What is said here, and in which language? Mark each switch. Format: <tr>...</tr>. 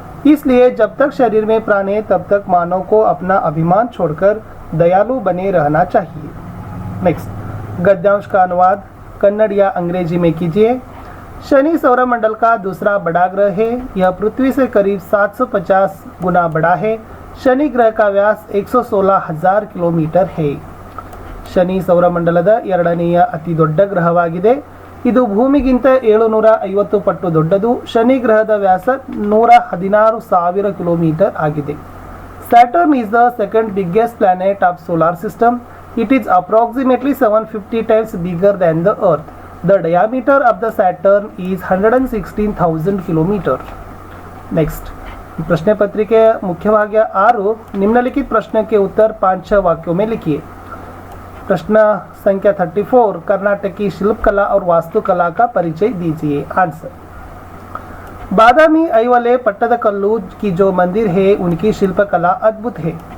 <hi>इसलिए जब तक शरीर में प्राण है तब तक मानव को अपना अभिमान छोड़कर दयालु बने रहना चाहिए। नेक्स्ट, गद्यांश का अनुवाद कन्नड़ या अंग्रेजी में कीजिए। शनि सौरमंडल का दूसरा बड़ा ग्रह है। यह पृथ्वी से करीब 750 गुना बड़ा है। शनि ग्रह का व्यास 116,000 ಕಿಲೋಮೀಟರ್ है।</hi> <kn>ಶನಿ ಸೌರಮಂಡಲದ ಎರಡನೆಯ ಅತಿ ದೊಡ್ಡ ಗ್ರಹವಾಗಿದೆ. ಇದು ಭೂಮಿಗಿಂತ 750 ಪಟ್ಟು ದೊಡ್ಡದು. ಶನಿ ಗ್ರಹದ ವ್ಯಾಸ 116,000 ಕಿಲೋಮೀಟರ್ ಆಗಿದೆ.</kn> <en>Saturn is the second biggest planet of solar system. It is approximately 750 times bigger than the Earth. The diameter of the Saturn is 116,000 kilometers.</en> <hi>Next, प्रश्न पत्रिके मुख्य भाग 6, निम्नलिखित प्रश्न के उत्तर 5-6 वाक्यों में लिखिए। प्रश्न संख्या 34, कर्नाटक की शिल्पकला और वास्तुकला का परिचय दीजिए। आंसर, बादामी ऐवले पट्टदकल्लू की जो मंदिर है उनकी शिल्पकला अद्भुत है।</hi>